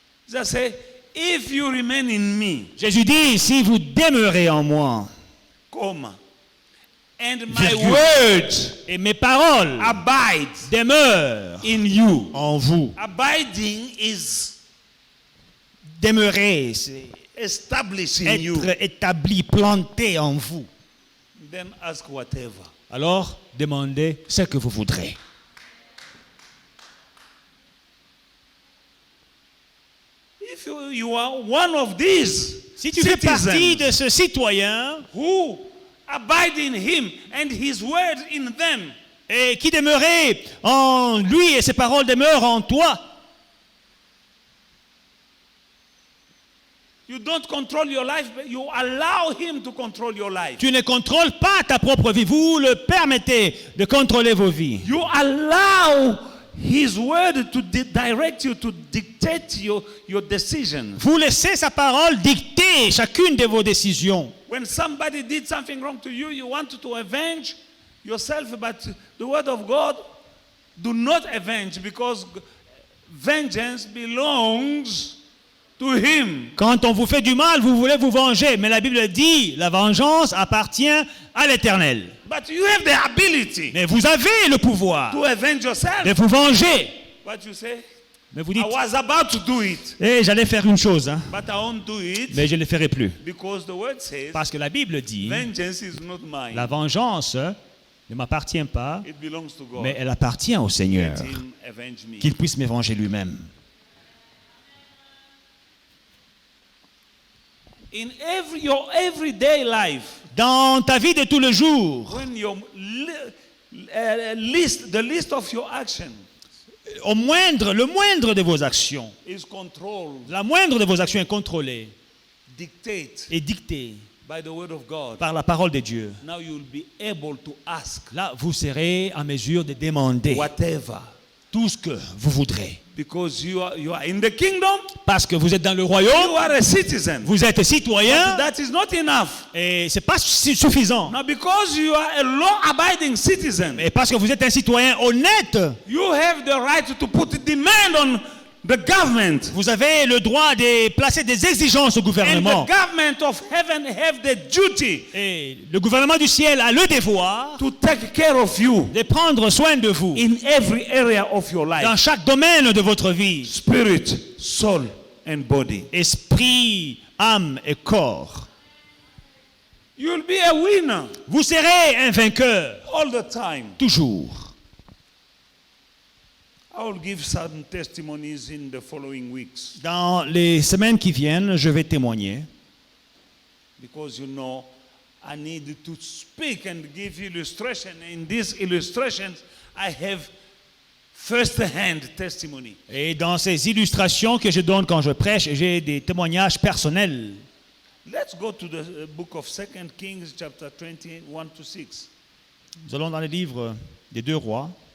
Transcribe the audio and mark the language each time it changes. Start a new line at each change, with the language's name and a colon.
English: Just say, if you remain in me,
French: Jésus dit, si vous demeurez en moi,
English: comma, and my
French: Virgule.
English: words
French: et mes paroles
English: abide
French: demeurent
English: in you.
French: en vous.
English: Abiding is
French: Demeurer, c'est
English: established in you.
French: être établi, planté en vous.
English: Then ask whatever.
French: Alors, demandez ce que vous voudrez.
English: If you are one of these
French: Si tu fais partie
English: citizens
French: de ce citoyen
English: who abide in him and his word in them,
French: et qui demeurait en lui et ses paroles demeurent en toi,
English: you don't control your life, but you allow him to control your life.
French: tu ne contrôles pas ta propre vie. Vous le permettez de contrôler vos vies.
English: You allow his word to direct you, to dictate your decisions.
French: Vous laissez sa parole dicter chacune de vos décisions.
English: When somebody did something wrong to you, you want to avenge yourself, but the word of God, do not avenge, because vengeance belongs to him.
French: Quand on vous fait du mal, vous voulez vous venger. Mais la Bible dit, la vengeance appartient à l'Éternel.
English: But you have the ability
French: Mais vous avez le pouvoir
English: to avenge yourself.
French: de vous venger.
English: But you say,
French: Mais vous dites,
English: I was about to do it,
French: j'allais faire une chose, hein,
English: but I won't do it
French: mais je ne le ferai plus.
English: because the word says,
French: Parce que la Bible dit,
English: vengeance is not mine.
French: la vengeance ne m'appartient pas,
English: It belongs to God.
French: mais elle appartient au Seigneur.
English: Let him avenge me.
French: Qu'il puisse m'évenger lui-même.
English: In your everyday life,
French: Dans ta vie de tous les jours,
English: when your the list of your action
French: le moindre de vos actions,
English: is controlled,
French: la moindre de vos actions est contrôlée
English: dictate
French: et dictée
English: by the word of God,
French: par la parole de Dieu.
English: now you will be able to ask
French: Là, vous serez en mesure de demander
English: whatever,
French: tout ce que vous voudrez.
English: because you are in the kingdom,
French: Parce que vous êtes dans le
English: you
French: royaume,
English: are a citizen.
French: vous êtes citoyen,
English: That is not enough.
French: et ce n'est pas suffisant.
English: Now, because you are a law-abiding citizen,
French: Et parce que vous êtes un citoyen honnête,
English: you have the right to put demand on the government.
French: vous avez le droit de placer des exigences au
English: And
French: gouvernement.
English: the government of heaven have the duty
French: Et le gouvernement du ciel a le devoir
English: to take care of you
French: de prendre soin de vous
English: in every area of your life.
French: dans chaque domaine de votre vie.
English: Spirit, soul, and body.
French: Esprit, âme et corps.
English: You'll be a winner
French: Vous serez un vainqueur,
English: all the time.
French: toujours.
English: I will give some testimonies in the following weeks
French: Dans les semaines qui viennent, je vais témoigner.
English: because I need to speak and give illustration. In these illustrations, I have first-hand testimony.
French: Et dans ces illustrations que je donne quand je prêche, j'ai des témoignages personnels.
English: Let's go to the book of 2 Kings, chapter 21 to 6.
French: Nous allons dans le livre des 2 rois,